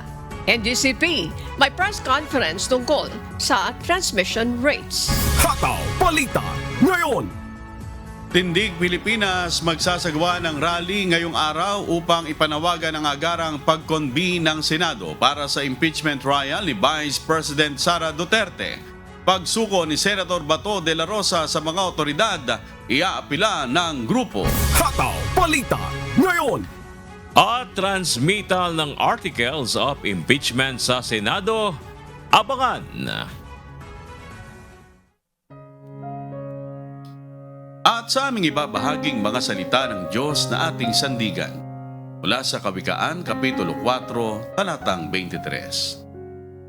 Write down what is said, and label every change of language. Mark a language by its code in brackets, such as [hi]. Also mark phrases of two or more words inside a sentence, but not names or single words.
[tl] NGCP, may [en] press conference [tl] tungkol sa [en] transmission rates. [tl] Hataw Balita ngayon! Tindig Pilipinas magsasagawa ng rally ngayong araw upang ipanawagan ang agarang pag-convene ng Senado para sa [en] impeachment trial [tl] ni Vice President Sara Duterte. Pagsuko ni Senator Bato de la Rosa sa mga otoridad, iaapila ng grupo. Hataw Balita ngayon! At transmittal ng [en] articles of impeachment [tl] sa Senado, abangan! At sa aming ibabahaging mga salita ng Diyos na ating sandigan, mula sa Kawikaan, Kapitulo 4, Talatang 23.